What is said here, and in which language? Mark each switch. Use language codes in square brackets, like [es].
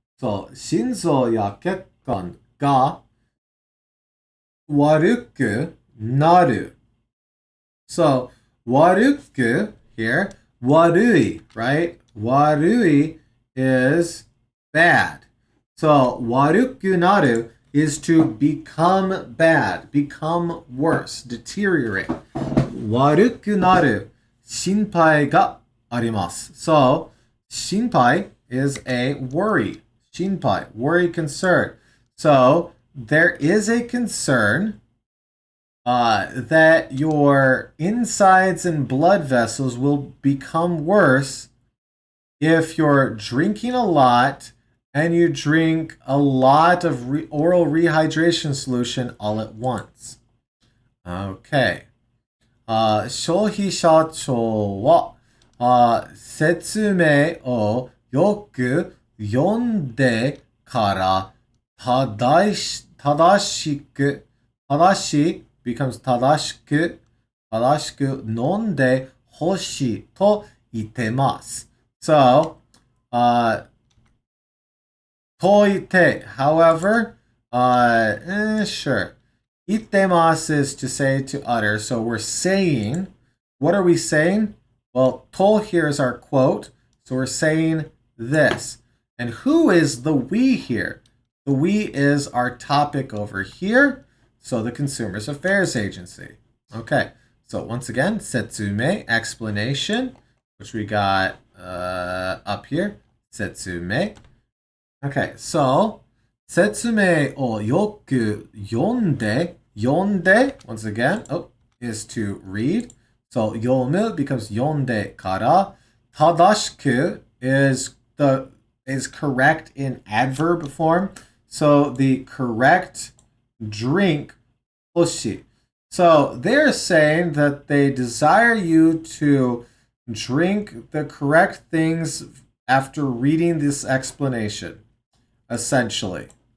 [ja] So, 心臓や血管が悪くなる. [en] So, 悪く here, 悪い, right? 悪い is bad. So, 悪くなる is to become bad, become worse, deteriorate. [ja] 悪くなる心配があります. [en] So, 心配 is a worry. 心配, worry, concern. So, there is a concern that your insides and blood vessels will become worse if you're drinking a lot and you drink a lot of oral rehydration solution all at once. Okay. [ja] 消費者庁は説明をよく読んでから正しく [en] becomes [ja] 正しく飲んでほしいと言ってます。 [en] So, と言って、however, sure. 言ってます is to say, to utter. So we're saying, what are we saying? Well, と here is our quote. So we're saying this. And who is the we here? The we is our topic over here. So the Consumers Affairs Agency. Okay. So once again, setsume, explanation, which we got up here. Setsume. Okay. So, [ja] 説明をよく読んで, [en] once again, is to read. So, 読む becomes 読んでから. 正しく is correct in adverb form. So, the correct drink, 欲しい. So, they're saying that they desire you to drink the correct things after reading this explanation. Essentially.